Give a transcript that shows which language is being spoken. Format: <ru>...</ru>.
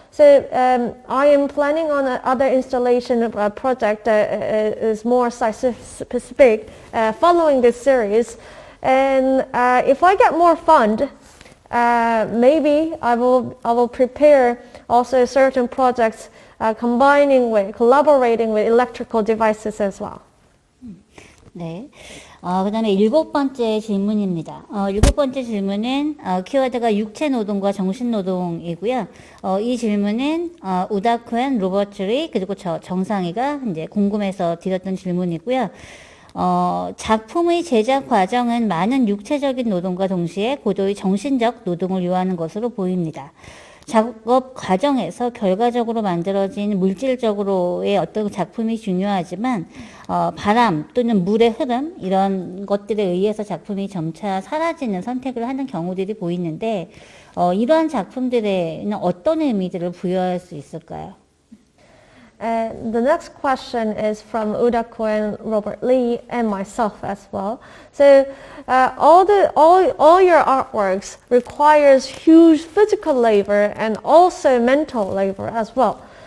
<en>So I am planning on another installation project that is more site-specific following this series. And if I get more fund, maybe I will prepare also certain projects collaborating with electrical devices as well.</en> <ko>네. 그 다음에 7번째 질문입니다. 7번째 질문은, 키워드가 육체 노동과 정신 노동이고요. 이 질문은, 우다쿠엔, 로버트리, 그리고 정상희가 이제 궁금해서 드렸던 질문이고요. 작품의 제작 과정은 많은 육체적인 노동과 동시에 고도의 정신적 노동을 요하는 것으로 보입니다. 작업 과정에서 결과적으로 만들어진 물질적으로의 어떤 작품이 중요하지만 바람 또는 물의 흐름 이런 것들에 의해서 작품이 점차 사라지는 선택을 하는 경우들이 보이는데 이러한 작품들에는 어떤 의미들을 부여할 수 있을까요?</ko> <en>The next question is from Dar-Kuen, Robert Lee, and myself as well. So all your artworks requires huge physical labor and also mental labor as well.</en>